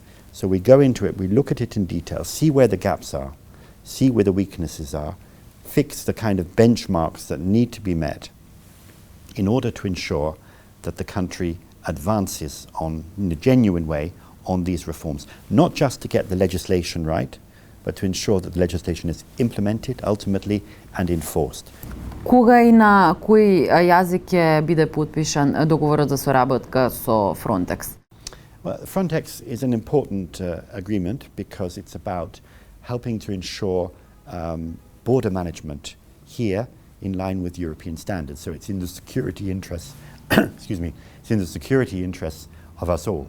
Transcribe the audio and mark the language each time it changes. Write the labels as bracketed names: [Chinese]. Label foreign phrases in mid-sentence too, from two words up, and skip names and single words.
[English] So we go into it, we look at it in detail, see where the gaps are, see where the weaknesses are, fix the kind of benchmarks that need to be met in order to ensure that the country advances in a genuine way on these reforms. Not just to get the legislation right, but to ensure that the legislation is implemented ultimately and enforced. [Macedonian] Кога и на кој јазик ќе биде подпишан договорот за соработка со Frontex? [English] Well, Frontex is an important agreement because it's about helping to ensure border management here in line with European standards. So it's in the security interests, excuse me, it's in the security interests of us all.